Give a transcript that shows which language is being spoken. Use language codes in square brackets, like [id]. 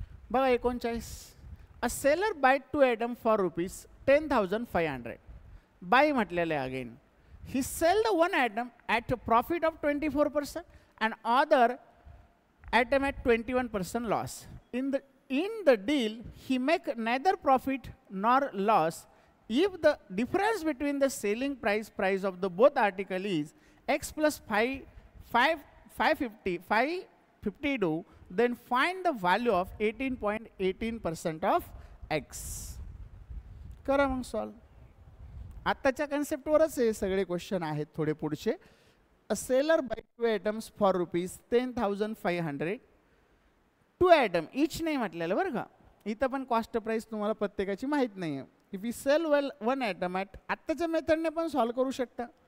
[en] बघा 39, a seller buy 2 item for ₹10,500. Buy [mr] म्हटलेलं आहे [en] Again. He sell the 1 item at a profit of 24% and other item at 21% loss. In the deal, he make neither profit nor loss if the difference between the selling price of the both article is x plus 552, then find the value of 18.18% of x. [mr] करा मग solve. आत्ताच्या कन्सेप्टवरच हे सगळे question आहेत थोडे पुढचे. [en] A seller buy 2 items for ₹10,500. [mr] 2 item इच नाही म्हटलेलं बरं का. इथं पण कॉस्ट प्राइस तुम्हाला प्रत्येकाची माहीत नाही आहे. [en] if you sell 1 item at, [mr] आत्ताच्या मेथडने पण सॉल्व करू शकता.